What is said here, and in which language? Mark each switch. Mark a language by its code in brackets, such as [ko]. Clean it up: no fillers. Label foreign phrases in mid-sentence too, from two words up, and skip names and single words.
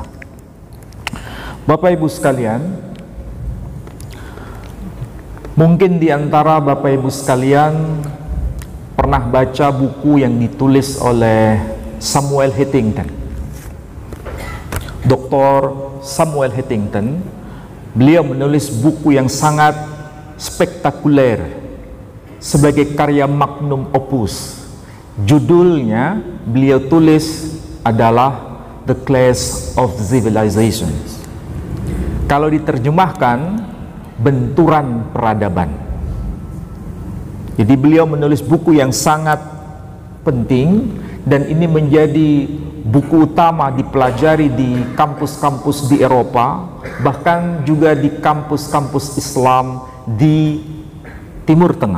[id] Bapak Ibu sekalian, mungkin di antara Bapak Ibu sekalian pernah baca buku yang ditulis oleh Samuel Huntington. Dr. Samuel Huntington, beliau menulis buku yang sangat spektakuler sebagai karya [la] magnum opus. [id] Judulnya beliau tulis adalah The Clash of Civilizations. Kalau diterjemahkan, benturan peradaban. Jadi beliau menulis buku yang sangat penting, dan ini menjadi buku utama dipelajari di kampus-kampus di Eropa, bahkan juga di kampus-kampus Islam di Timur Tengah.